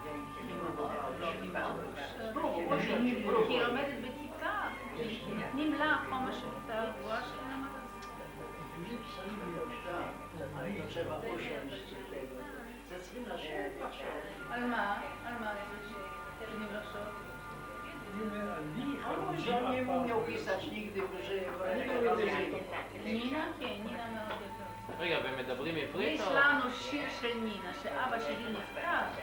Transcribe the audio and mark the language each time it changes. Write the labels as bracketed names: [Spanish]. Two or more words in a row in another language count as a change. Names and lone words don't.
[Hebrew] היא לומדת בכיתה, נותנים לה חומש בכיתה הגבוהה שלהם. על מה? על מה? צריכים לחשוב? [Polish] On nie umiał pisać nigdy, że [Hebrew] נינה? כן, נינה מאוד יותר. רגע, והם מדברים עברית יש או... לנו שיר של נינה, שאבא שלי נפטר.